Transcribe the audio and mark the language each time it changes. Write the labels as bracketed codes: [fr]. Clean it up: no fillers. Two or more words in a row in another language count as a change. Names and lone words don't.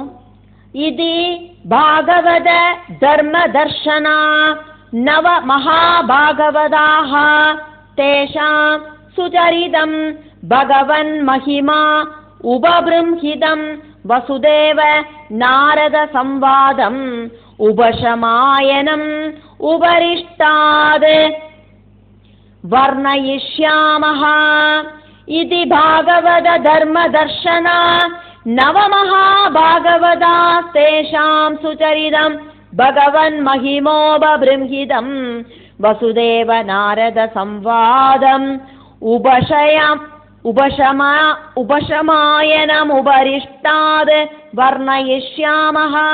[sa] इति भागवत धर्म दर्शना नव महाभागवता तेषां सुचरितं भगवन् महिमा उपबृंहितं वसुदेव नारद संवादम् उपशमायनम् उपरिष्टात् वर्णयिष्यामः. इति भागवत धर्म दर्शना नवमहाभागवता तेषां सुचरितं भगवन् महिमोपबृंहितं वसुदेव नारद संवादम् उपशमायनम् उपरिष्टात् वर्णयिष्यामः.